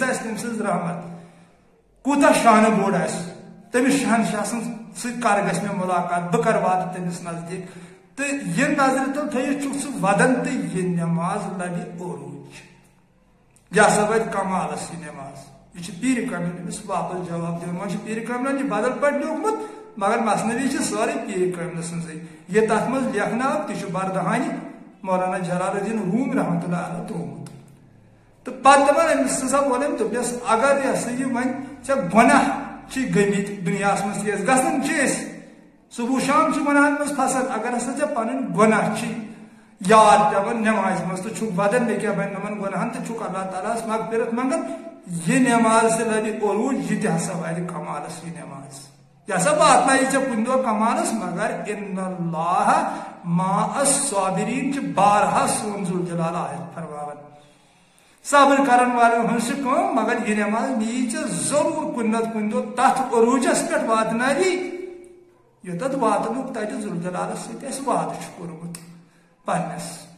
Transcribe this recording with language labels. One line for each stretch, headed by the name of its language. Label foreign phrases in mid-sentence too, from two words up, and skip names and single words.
Kashmiri: آسہِ تٔمۍ سٕنٛز رحمت کوٗتاہ شانہٕ بوٚڑ آسہِ تٔمِس شہنشاہ سٕنٛز سۭتۍ کر گژھِ مےٚ مُلاقات بہٕ کر واتہٕ تٔمِس نزدیٖک تہٕ یہِ نظرِ تل تھٲیِتھ چھُکھ ژٕ ودان تہٕ یہِ نٮ۪ماز لبہِ عروٗج یہِ ہسا واتہِ کمالس یہِ نٮ۪ماز یہ پیٖرِ کامل أمِس واپس جواب دِوان وۄنۍ چھُ پیٖرِ کاملن یہِ بدل پٲٹھۍ لیوٗکھمُت مگر مثنوی چھِ سٲرٕے پیٖرِ کاملہٕ سٕنٛزٕے یہِ تتھ منٛز لیکھنہٕ آو تہِ چھُ بردہانہِ مولانا جلال الدین روم
Arabic: رحمۃ اللہ علیہ
Kashmiri: تروومُت تہٕ پتہٕ دپان أمِس ہسا ووٚن أمۍ دوٚپنس اگر یہِ ہسا یہِ وۄنۍ ژےٚ گۄناہ چھِ گٔمٕتۍ دُنیاہس منٛز تیز گژھان چھِ أسۍ صبح شام چھِ گۄناہن منٛز پھسان اگر ہسا ژےٚ پنٕنۍ گۄناہ چھِ یاد پیٚوان نٮ۪مازِ منٛز تہٕ چھُکھ ودان مےٚ کیٛاہ بنہِ یِمن گۄناہن تہٕ چھُکھ اللہ تعالیٰ ہس مغفرت منٛگان یہِ نٮ۪ماز تہِ لبہِ عروٗج یہِ تہِ ہسا واتہِ کمالس یہِ نٮ۪ماز یہِ ہسا واتنایہِ ژےٚ کُنہِ دۄہ کمالس مگر
Arabic: اِنَّ اللّٰهَ مع الصابریٖن
Kashmiri: چھِ بارہا سون ذوالجلال آیت فرماوان صبر کرن والٮ۪ن ہٕنٛز چھِ کٲم مگر یہِ نٮ۪ماز نیی ژےٚ ضروٗر کُنہِ نتہٕ کُنہِ دۄہ تتھ عروٗجس پٮ۪ٹھ واتناوی یوٚتتھ واتنُک تتہِ ذوالجلالس سۭتۍ اسہِ وعدٕ چھُ کوٚرمُت پننس